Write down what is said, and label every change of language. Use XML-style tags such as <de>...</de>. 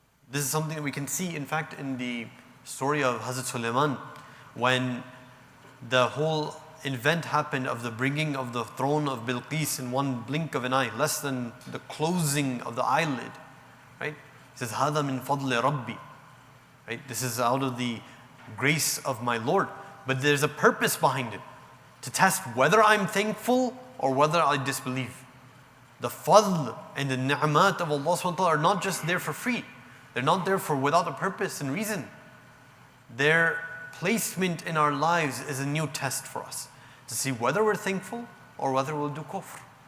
<en>This is something that we can see, in fact, in the story of Hazrat Sulaiman, when the whole event happened of the bringing of the throne of Bilqis in one blink of an eye, less than the closing of the eyelid. Right? He says,</en> <ar>هَذَا مِن فَضْلِ رَبِّي.</ar> <en>Right? This is out of the grace of my Lord. But there's a purpose behind it, to test whether I'm thankful or whether I disbelieve. The fadl and the ni'mat of Allah subhanahu wa ta'ala are not just there for free. They're not there for without a purpose and reason. Their placement in our lives is a new test for us, to see whether we're thankful or whether we'll do kufr.</en>